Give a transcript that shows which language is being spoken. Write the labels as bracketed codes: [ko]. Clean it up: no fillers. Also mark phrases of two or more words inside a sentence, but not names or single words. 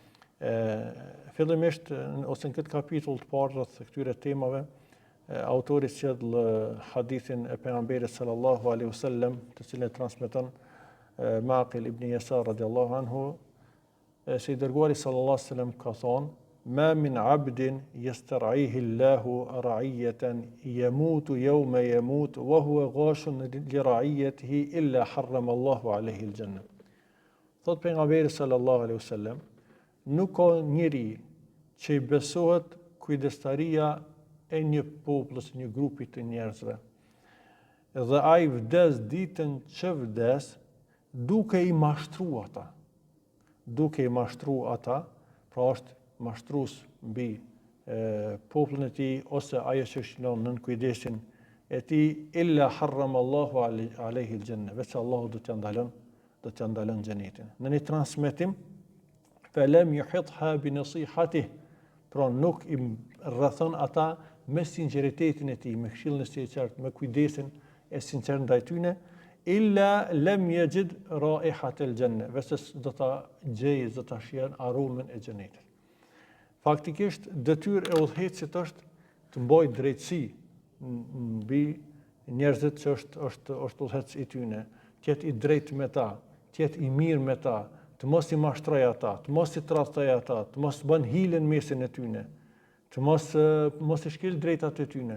[sq] Fillimisht ose në këtë kapitull të parë rreth këtyre temave, autori sjell hadithin e pejgamberit [ar] صلى الله عليه وسلم, [sq] të cilin e transmeton Maqil ibn Yasar [ar] رضي الله عنه, [sq] se i dërguari [ar] صلى الله عليه وسلم [sq] ka thonë: [ar] ما من عبد يسترعيه الله رعية يموت يوم يموت وهو غاش لرعيته إلا حرم الله عليه الجنة. [sq] Thot pejgamberi [ar] صلى الله عليه وسلم, [sq] nuk ka njeri që i besohet kujdestaria e një populli, një grupi të njerëzve. Dhe ai vdes ditën që vdes duke i mashtruar ata. Duke i mashtruar ata, pra është mashtrues mbi popullin e tij ose ajo që shënon nën kujdesin e tij, [ar] إلا حرم الله عليه الجنة, [sq] veç Allahu do t'ia ndalon xhenetin. Në një transmetim, [ar] فلم يحطها بنصيحته, [sq] pra nuk i rrethon ata me sinqeritetin e tij, me këshillën e tij të qartë, me kujdesin e sinqert ndaj tyre, [ar] إلا لم يجد رائحة الجنة, [sq] veç do ta gjejë, do ta shijon aromën e xhenetit. Faktikisht, detyrë e udhëheqësit është të mbajë drejtësi mbi njerëzit që është udhëheqës i tyre, të jetë i drejtë me ta, të jetë i mirë me ta, të mos i mashtrojë ata, të mos i tradhtojë ata, të mos bën hile në mesin e tyre, të mos i shkel drejtat e tyre.